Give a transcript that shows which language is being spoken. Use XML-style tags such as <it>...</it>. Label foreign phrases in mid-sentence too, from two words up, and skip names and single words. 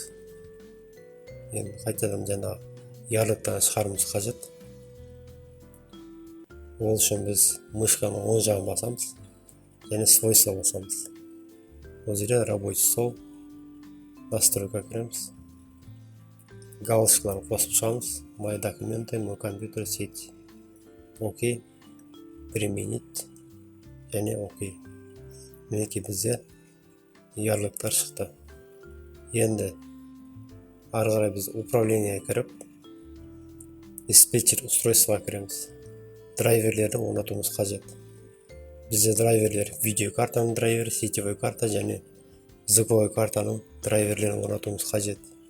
<kk>Енді қайтадан жаңа ярлыктан шығаруымыз қажет. Ол үшін біз мышканың оң жағын басамыз және свойства басамыз. Ол жерде</kk> <ru>рабочий стол, настройка</ru> <kk>кіреміз. Галочкаларын қосып шығамыз.</kk> <ru>My документы, мой компьютер, сеть. Окей. Применить.</ru> <kk>Және окей. Мінекей бізде ярлыктар шықты. Енді ары қарай біз управление кіріп, диспетчер устройствоға кіреміз. Драйверлерді орнатуымыз қажет. Бізде драйверлер видеокартаның драйвері, сетевой карта және звуковой картаның драйверлерін орнатуымыз қажет.</kk>